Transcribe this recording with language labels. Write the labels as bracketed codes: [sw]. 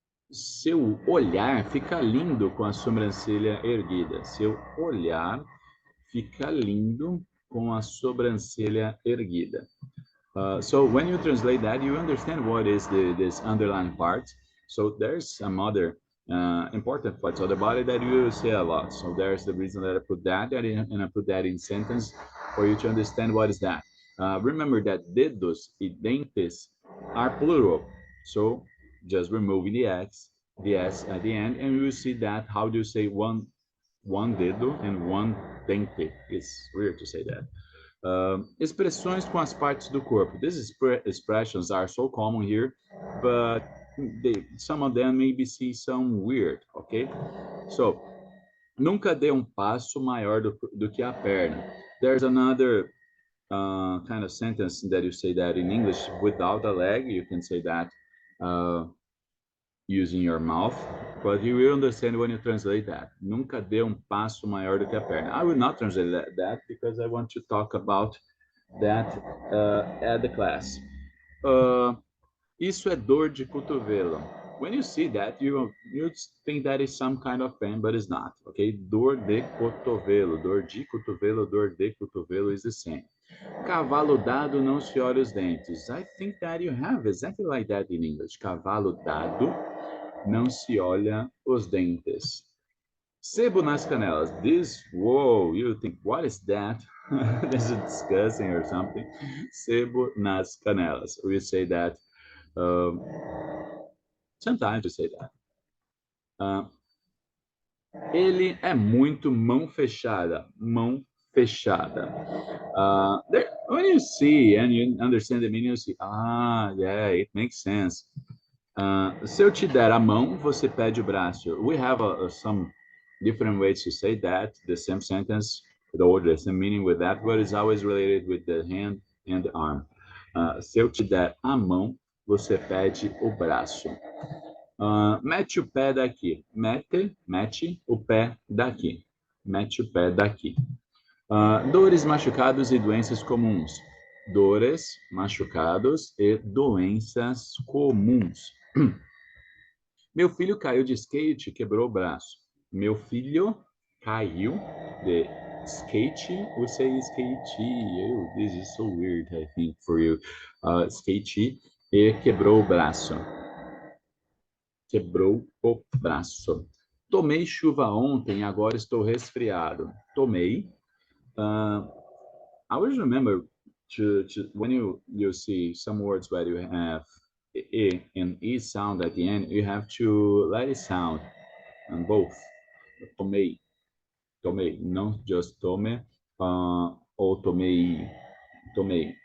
[pt] Seu olhar fica lindo com a sobrancelha erguida. Seu olhar fica lindo com a sobrancelha erguida. [en] So when you translate that, you understand what is this underlying part. So there's some other important parts of the body that you say a lot. So there's the reason that I put that and I put that in sentence for you to understand what is that. Remember that [pt] dedos e dentes [en] are plural. So just removing the S at the end, and you will see that how do you say one dedo and one dente. It's weird to say that. [pt] Expressões com as partes do corpo. [en] These expressions are so common here, but some of them maybe see some weird, okay? [pt] So, nunca dê passo maior do que a perna. [en] There's another kind of sentence that you say that in English without a leg. You can say that using your mouth, but you will understand when you translate that. [pt] Nunca dê passo maior do que a perna. [en] I will not translate that because I want to talk about that at the class. [pt] Isso é dor de cotovelo. [en] When you see that, you think that is some kind of pain, but it's not. [pt] Okay, dor de cotovelo, dor de cotovelo [en] is the same. [pt] Cavalo dado não se olha os dentes. [en] I think that you have exactly like that in English. [pt] Cavalo dado não se olha os dentes. Sebo nas canelas. [en] This, whoa, you think, what is that? This is disgusting or something. [pt] Sebo nas canelas. [en] We say that, sometimes we say that. [pt] Ele é muito mão fechada. Mão fechada. [en] When you see and you understand the meaning, you see, yeah, it makes sense. [pt] Se eu te der a mão, você pede o braço. [en] We have some different ways to say that, the same sentence, or the same meaning with that, but it's always related with the hand and the arm. [pt] Se eu te der a mão, você pede o braço. Mete o pé daqui. Mete o pé daqui. Mete o pé daqui. Dores, machucados e doenças comuns. Dores, machucados e doenças comuns. Meu filho caiu de skate e quebrou o braço. Meu filho caiu de skate. [en] We say skate. Oh, this is so weird, I think, for you. [pt] Skate e quebrou o braço. Quebrou o braço. Tomei chuva ontem, agora estou resfriado. Tomei. [en] I always remember to when you see some words where you have e and e sound at the end, you have to let it sound on both. [pt] Tomei, tomei, [en] not just [pt] tome, or tomei, tomei.